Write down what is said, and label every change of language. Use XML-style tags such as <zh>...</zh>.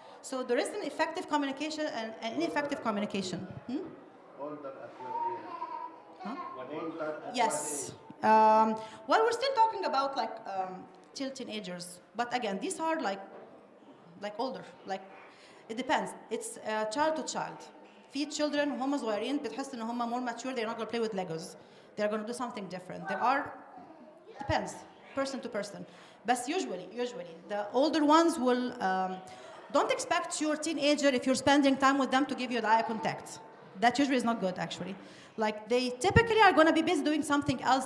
<en>So there is an effective communication and an ineffective communication. Older at what age? Huh? Older at Yes. what age? Well, we're still talking about like till teenagers, but again, these are like older. Like, it depends. It's child to child.</en> <ar>في children وهم صغيرين بتحس إن هم</ar> <en>more mature. They're not going to play with Legos. They're going to do something different. Depends, person to person. But usually, the older ones will, don't expect your teenager, if you're spending time with them, to give you the eye contact. That usually is not good, actually. Like, they typically are going to be busy doing something else.</en>